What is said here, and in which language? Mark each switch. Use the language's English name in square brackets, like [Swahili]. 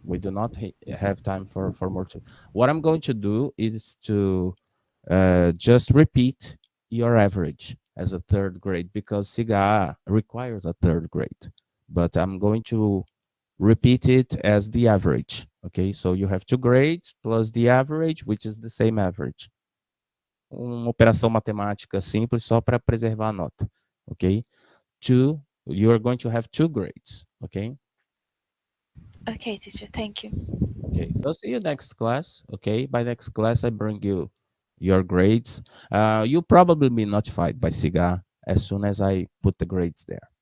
[English] We do not have time for more two. What I'm going to do is to just repeat your average as a third grade because SIGA requires a third grade. But I'm going to repeat it as the average. Okay, so you have 2 grades plus the average, which is the same average. [Portuguese] Uma operação matemática simples só para preservar a nota. Ok? [English] You are going to have 2 grades. Okay? Okay, teacher, thank you. Okay, so see you next class. Okay, by next class, I bring you your grades. You'll probably be notified by SIGA as soon as I put the grades there.